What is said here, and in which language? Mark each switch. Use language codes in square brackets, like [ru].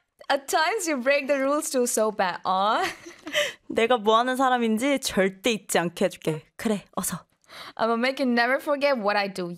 [en] At times you break the rules too so bad. [ko] 내가 뭐 하는 사람인지 절대 잊지 않게 해줄게. 그래, 어서. [en] I'ma make you never forget what I do.